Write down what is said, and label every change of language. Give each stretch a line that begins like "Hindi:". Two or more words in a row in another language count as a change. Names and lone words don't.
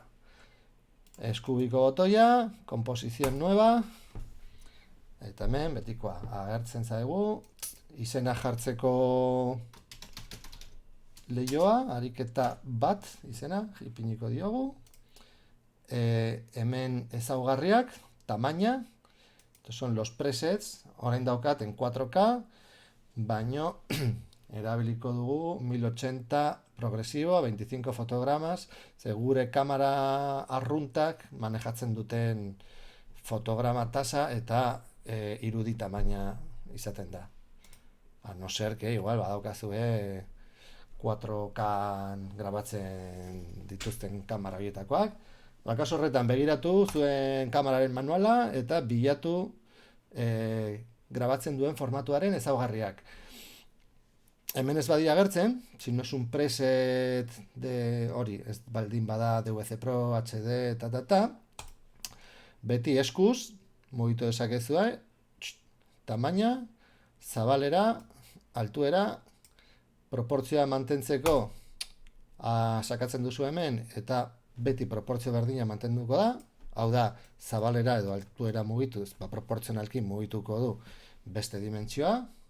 Basque: Eskubiko botoia,
Spanish: komposizion nueva,
Basque: eta hemen betikoa agertzen zaigu, izena jartzeko leioa, ariketa bat izena, ipiniko diogu, hemen ezaugarriak, tamaina,
Spanish: son los presets,
Basque: orain daukat en 4K, baino erabiliko dugu 1080 progresibo, 25 fotogramas, gure kamera arruntak manejatzen duten fotograma tasa eta irudi tamaina izaten da.
Spanish: A no ser que igual
Basque: badaukazue 4K grabatzen dituzten kamera horietakoak. Kasu horretan begiratu zuen kameraren manuala eta bilatu grabatzen duen formatuaren ezaugarriak. Hemen ez badia agertzen,
Spanish: si no es un preset de
Basque: hori, ez baldin bada
Spanish: DVC Pro, HD,
Basque: beti eskuz, mugitu dezakezue, tamaina, zabalera, altuera, proportzioa mantentzeko sakatzen duzu hemen, eta beti proportzio berdina mantenduko da, hau da, zabalera edo altuera mugituz, proportzionalki mugituko du beste dimentsioa,